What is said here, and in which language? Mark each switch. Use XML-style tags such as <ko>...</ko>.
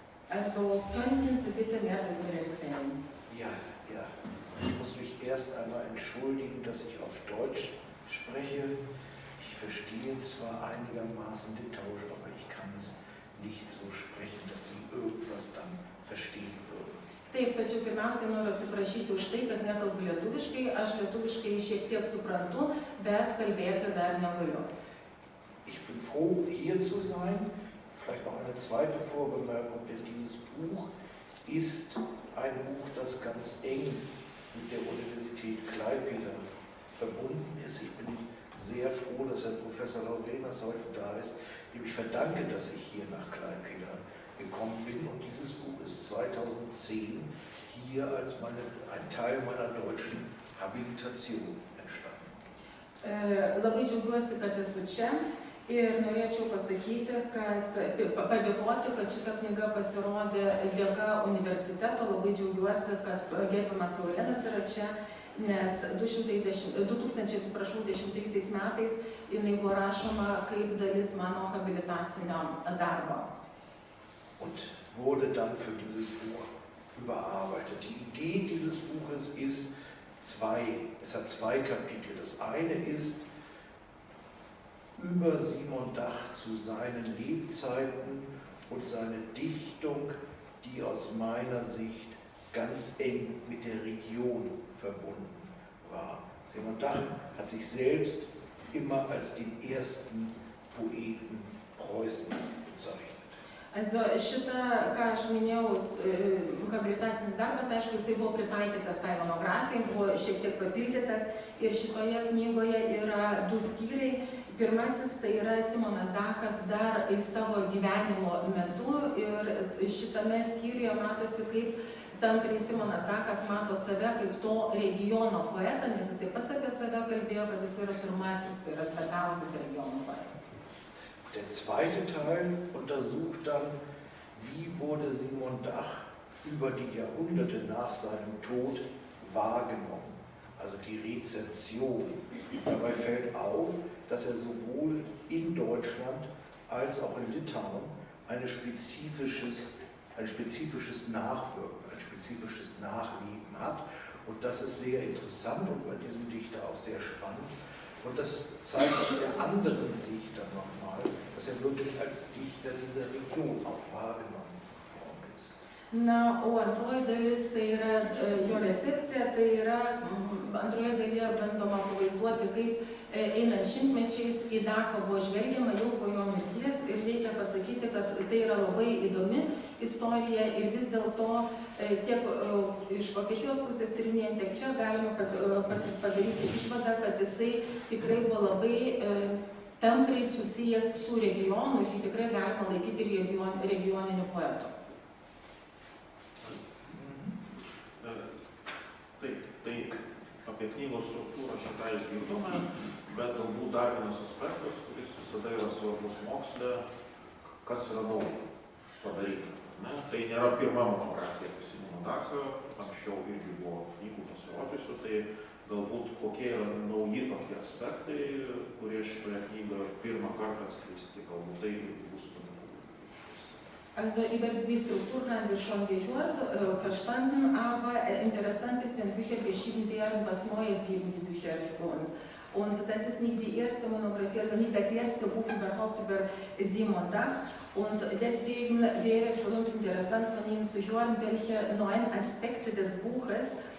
<de>Also könnten Sie bitte mehr darüber erzählen? Ja. Ich muss mich erst einmal entschuldigen, dass ich auf Deutsch spreche. Ich verstehe zwar einigermaßen Litauisch, aber ich kann es nicht so sprechen, dass Sie irgendwas dann verstehen würden.</de> <lt>Taip, tačiau pirmiausia noriu atsiprašyti už tai, kad nekalbu lietuviškai. Aš lietuviškai šiek tiek suprantu, bet kalbėti dar negaliu.</lt> <de>Ich bin froh, hier zu sein. Vielleicht noch eine zweite Vorbemerkung, denn dieses Buch ist ein Buch, das ganz eng mit der Universität Klaipėda verbunden ist. Ich bin sehr froh, dass Herr Professor Laurenas heute da ist, dem ich verdanke, dass ich hier nach Klaipėda gekommen bin. Und dieses Buch ist 2010 hier als ein Teil meiner deutschen Habilitation entstanden.</de> <lt>Labai džiaugiuosi, kad esu čia ir norėčiau pasakyti, kad padėkoti, kad šita knyga pasirodė dėka universiteto. Labai džiaugiuosi, kad gerbiamas Laurenas yra čia, nes 2010 metais jinai buvo rašoma kaip dalis mano habilitacinio darbo.</lt> <de>Und wurde dann für dieses Buch überarbeitet. Die Idee dieses Buches ist es hat zwei Kapitel. Das eine ist über Simon Dach zu seinen Lebzeiten und seine Dichtung, die aus meiner Sicht ganz eng mit der Region verbunden war. Simon Dach hat sich selbst immer als den ersten Poeten Preußens bezeichnet.</de> <lt>Also šitą, ką aš minėjau, habilitacinis darbas, aišku, jisai buvo pritaikytas tai monografijai, buvo šiek tiek papildytas ir šitoje knygoje yra du skyriai. Pirmasis tai yra Simonas Dachas dar savo gyvenimo metu ir šitame skyriuje matosi, kaip tampriai Simonas Dachas mato save kaip to regiono poetą, nes jisai pats apie save kalbėjo, kad jis yra pirmasis, tai yra svarbiausias regiono poetas.</lt> <de>Der zweite Teil untersucht dann, wie wurde Simon Dach über die Jahrhunderte nach seinem Tod wahrgenommen, also die Rezeption. Dabei fällt auf, dass er sowohl in Deutschland als auch in Litauen ein spezifisches Nachwirken, ein spezifisches Nachleben hat. Und das ist sehr interessant und bei diesem Dichter auch sehr spannend. Und das zeigt aus der anderen Sicht dann nochmal, dass er wirklich als Dichter dieser Region auch wahrgenommen worden ist.</de> <lt>Na, o antroji dalis tai yra jo recepcija, tai yra antroje dalyje bandoma pavaizduoti, kaip einant šimtmečiais į Dachą buvo žvelgiama jau po jo mirties ir reikia pasakyti, kad tai yra labai įdomi istorija ir vis dėlto tiek iš Vokietijos pusės tyrinėjant, tiek čia galima padaryti išvadą, kad jisai tikrai buvo labai tampriai susijęs su regionu ir jį tikrai galima laikyti regioniniu poetu. Taip, tai apie knygos struktūrą šitą išgirdome, bet galbūt dar vienas aspektas, kuris visada yra svarbus moksle, kas yra naujo padaryta. Tai nėra pirma monografija apie Simoną Dachą, anksčiau irgi buvo knygų pasirodžiusių, tai galbūt kokie yra nauji tokie aspektai, kurie šitoje knygoje pirmą kartą atskleisti, galbūt tai bus įdomu.</lt> <de>Also über die Struktur haben wir schon gehört, verstanden, aber interessant ist, wenn Bücher geschrieben werden, was Neues geben die Bücher für uns. Und das ist nicht die erste Monographie, also nicht das erste Buch überhaupt über Simon Dach. Und deswegen wäre für uns interessant von Ihnen zu hören, welche neuen Aspekte des Buches</de>